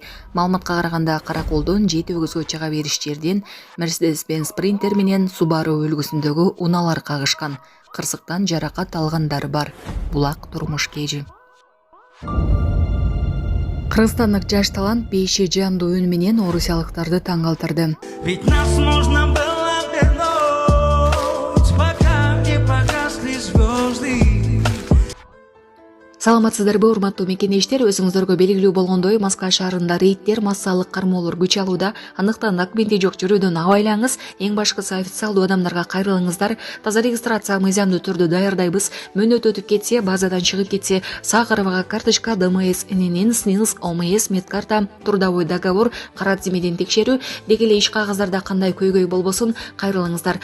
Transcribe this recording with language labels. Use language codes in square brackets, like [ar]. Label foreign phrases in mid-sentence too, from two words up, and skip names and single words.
[ky] Маалыматка караганда Караколдон Жети өгүзгө чыга бериш жерден Mercedes-Benz Sprinter менен Subaru үлгүсүндөгү унаалар кагышкан. Кырсыктан жаракат алгандар бар. Булак Турмушкежи. Кыргызстандык жаш талант бейши жандуу үн менен орусиялыктарды таң калтырды. [ru] Ведь нас можно было вернуть, пока не погасли звезды. [ky] Саламатсыздарбы, урматтуу мекендештер, өзүңүздөргө белгилүү болгондой, Москва шаарында рейдтер, массалык кармоолор күч алууда. Андыктан документи жок жүрүүдөн абайлаңыз. Эң башкысы официалдуу адамдарга кайрылыңыздар. Таза регистрация мыйзамдуу түрдө даярдайбыз. Мөөнөт өтүп кетсе, базадан чыгып кетсе, Сахарова карточка, ДМС, ННН, СНИЛС, ОМС, медкарта, [ru] трудовой договор, [ky] карат зимеден текшерүү, деги эле иш кагаздарда кандай көйгөй болбосун, кайрылыңыздар.